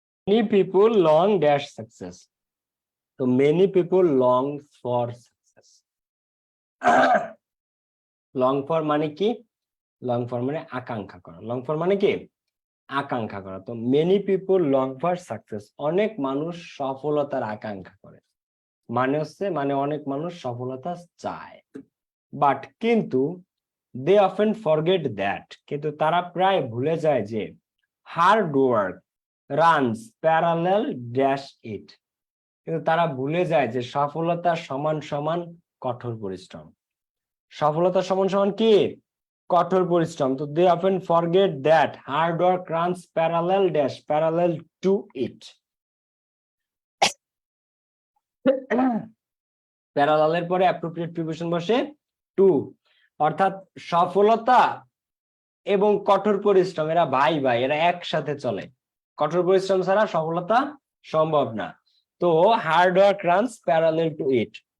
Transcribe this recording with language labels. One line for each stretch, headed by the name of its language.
English: Many people long dash success. So many people long for success. long for
Bangla: মানে কি? long for মানে আকাঙ্ক্ষা করা। long for মানে কি? আকাঙ্ক্ষা করা। তো
English: many people long for success.
Bangla: অনেক মানুষ সফলতার আকাঙ্ক্ষা করে। মানে হচ্ছে মানে অনেক মানুষ সফলতা চায়। বাট কিন্তু
English: they often forget that.
Bangla: কিন্তু তারা প্রায় ভুলে যায় যে
English: hard work runs parallel dash it.
Bangla: কিন্তু তারা ভুলে যায় যে সফলতা সমান সমান কঠোর পরিশ্রম। সফলতা সমান সমান কি? কঠোর পরিশ্রম।
English: তো they often forget that hard work runs parallel to it.
Bangla: প্যারালালের পরে অ্যাপ্রোপ্রিয়েট প্রিপোজিশন বসে টু, অর্থাৎ সফলতা এবং কঠোর পরিশ্রম এরা ভাই ভাই, এরা একসাথে চলে। কঠোর পরিশ্রম ছাড়া সফলতা সম্ভব না। তো
English: Hard work runs parallel to it.